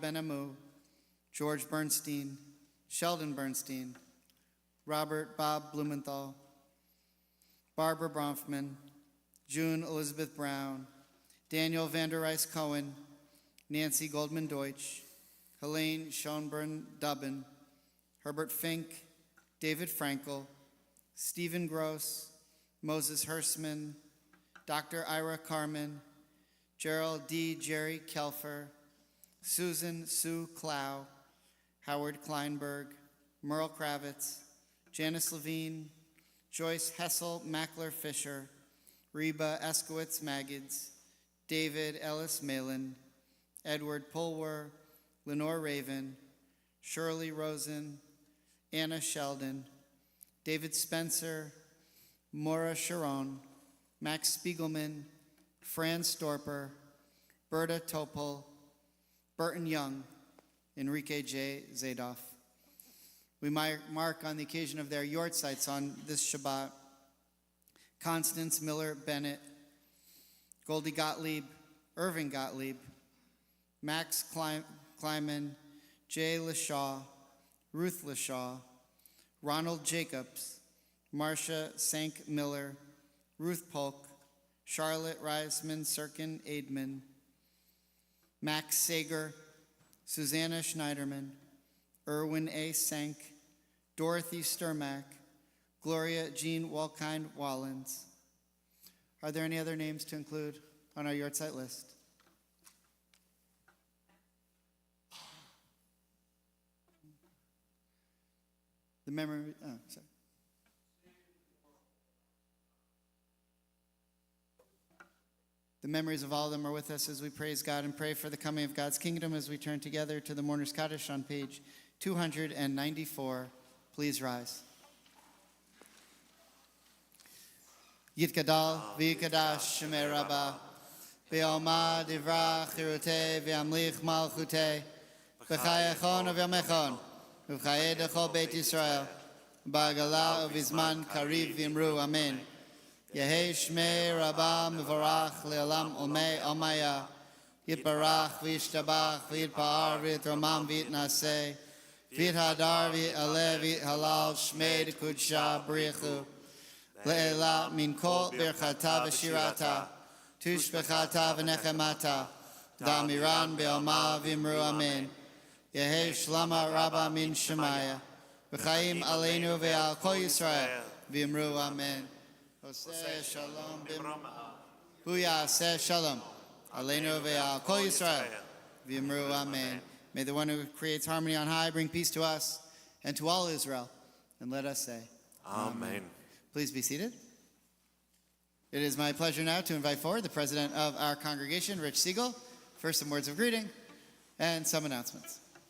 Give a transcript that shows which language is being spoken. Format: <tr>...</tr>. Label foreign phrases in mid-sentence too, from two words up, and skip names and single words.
<en>Benamu, George Bernstein, Sheldon Bernstein, Robert Bob Blumenthal, Barbara Bronfman, June Elizabeth Brown, Daniel Vander Rice Cohen, Nancy Goldman Deutsch, Helene Schoenbrunn Dubbin, Herbert Fink, David Frankel, Stephen Gross, Moses Hersman, Dr. Ira Carmen, Gerald D. Jerry Kelfer, Susan Sue Clow, Howard Kleinberg, Merle Kravitz, Janice Levine, Joyce Hessel Mackler Fisher, Reba Eskowitz Magids, David Ellis Malin, Edward Pulwer, Lenore Raven, Shirley Rosen, Anna Sheldon, David Spencer, Maura Sharon, Max Spiegelman, Fran Storper, Berta Topol, Burton Young, Enrique J. Zadoff. We mark on the occasion of their yortzites on this Shabbat, Constance Miller Bennett, Goldie Gottlieb, Irving Gottlieb, Max Kleiman, Jay Lashaw, Ruth Lashaw, Ronald Jacobs, Marcia Sank Miller, Ruth Polk, Charlotte Reisman Sirkin Aidman, Max Sager, Susanna Schneiderman, Erwin A. Sank, Dorothy Sturmack, Gloria Jean Walkind Wallens. Are there any other names to include on our yortzeit list? The memory, sorry. The memories of all of them are with us as we praise God and pray for the coming of God's kingdom as we turn together to the Mourner's Kaddish on page 294. Please rise.</en> <arc>יתגדל ויתקדש שמה רבא בעלמא די ברא כרעותה וימליך מלכותה בחייכון וביומיכון ובחיי דכל בית ישראל בעגלא ובזמן קריב ואמרו אמן. יהא שמה רבא מברך לעלם ולעלמי עלמיא יתברך וישתבח ויתפאר ויתרומם ויתנשא ויתהדר ויתעלה ויתהלל שמה דקודשא בריך הוא לעלא מן כל ברכתא ושירתא תשבחתא ונחמתא דאמירן בעלמא ואמרו אמן. יהא שלמא רבא מן שמיא וחיים עלינו ועל כל ישראל ואמרו אמן.</arc> <he>עושה שלום במרומיו הוא יעשה שלום עלינו ועל כל ישראל ואמרו אמן.</he> <en>May the one who creates harmony on high bring peace to us and to all Israel. And let us say, Amen. Please be seated. It is my pleasure now to invite forward the president of our congregation, Rich Siegel, for some words of greeting and some announcements.</en>